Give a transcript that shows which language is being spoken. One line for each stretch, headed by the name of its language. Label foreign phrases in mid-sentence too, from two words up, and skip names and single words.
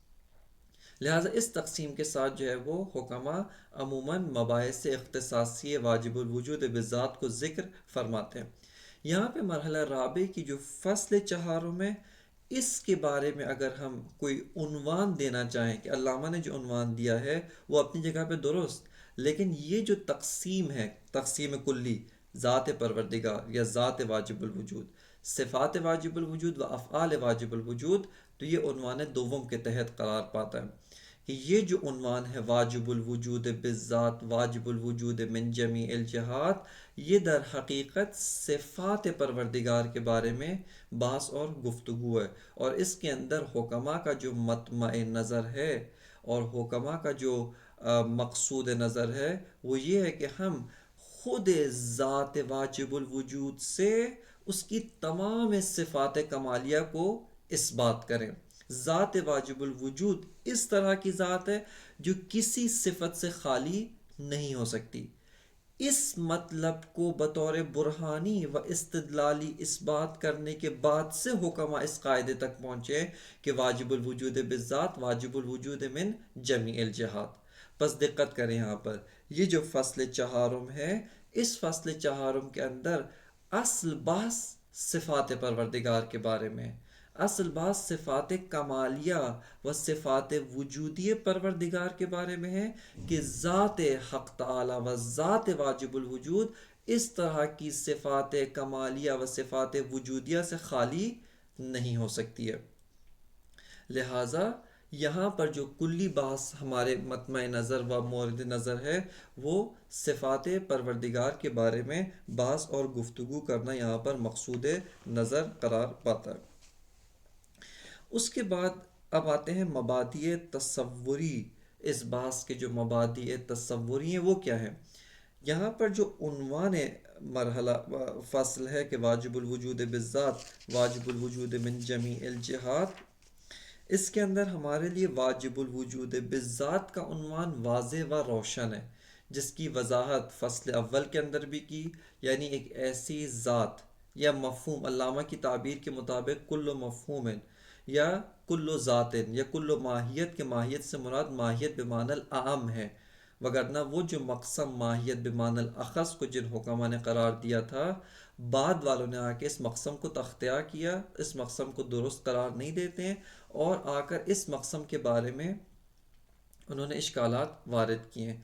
Urdu: لہٰذا اس تقسیم کے ساتھ جو ہے وہ حکماء عموماً مباحث اختصاصی واجب الوجود بذات کو ذکر فرماتے ہیں. یہاں پہ مرحلہ رابع کی جو فصل چہارم ہے، اس کے بارے میں اگر ہم کوئی عنوان دینا چاہیں کہ علامہ نے جو عنوان دیا ہے وہ اپنی جگہ پہ درست، لیکن یہ جو تقسیم ہے، تقسیم کلی ذات پروردگار یا ذات واجب الوجود، صفات واجب الوجود و افعال واجب الوجود، تو یہ عنوان دوم کے تحت قرار پاتا ہے کہ یہ جو عنوان ہے واجب الوجود بالذات، واجب الوجود من جمیع الجہات، یہ در حقیقت صفات پروردگار کے بارے میں بحث اور گفتگو ہے. اور اس کے اندر حکماء کا جو مطمع نظر ہے اور حکماء کا جو مقصود نظر ہے وہ یہ ہے کہ ہم خود ذات واجب الوجود سے اس کی تمام صفات کمالیہ کو اثبات کریں. ذات واجب الوجود اس طرح کی ذات ہے جو کسی صفت سے خالی نہیں ہو سکتی. اس مطلب کو بطور برہانی و استدلالی اس بات کرنے کے بعد سے حکماء اس قاعدے تک پہنچے کہ واجب الوجود بالذات واجب الوجود من جمیع الجہات. پس دقت کریں، یہاں پر یہ جو فصل چہارم ہے، اس فصل چہارم کے اندر اصل بحث صفات پروردگار کے بارے میں، اصل بات صفات کمالیہ و صفات وجودی پروردگار کے بارے میں ہے کہ ذات حق تعالی و ذات واجب الوجود اس طرح کی صفات کمالیہ و صفات وجودیہ سے خالی نہیں ہو سکتی ہے. لہٰذا یہاں پر جو کلی بحث ہمارے مطمع نظر و مورد نظر ہے وہ صفات پروردگار کے بارے میں بحث اور گفتگو کرنا یہاں پر مقصود نظر قرار پاتا ہے. اس کے بعد اب آتے ہیں مبادئ تصوری. اس بحث کے جو مبادئ تصوری ہیں وہ کیا ہیں؟ یہاں پر جو عنوان مرحلہ فصل ہے کہ واجب الوجود بالذات واجب الوجود من جمیع الجہات، اس کے اندر ہمارے لیے واجب الوجود بالذات کا عنوان واضح و روشن ہے، جس کی وضاحت فصل اول کے اندر بھی کی. یعنی ایک ایسی ذات یا مفہوم، علامہ کی تعبیر کے مطابق کل مفہوم یا کل ذات یا کل ماہیت کے ماہیت سے مراد ماہیت بمعنی الاعم ہے، وگرنہ وہ جو مقسم ماہیت بمعنی الاخص کو جن حکماء نے قرار دیا تھا، بعد والوں نے آ کے اس مقسم کو تختیا کیا، اس مقسم کو درست قرار نہیں دیتے ہیں، اور آ کر اس مقسم کے بارے میں انہوں نے اشکالات وارد کیے ہیں۔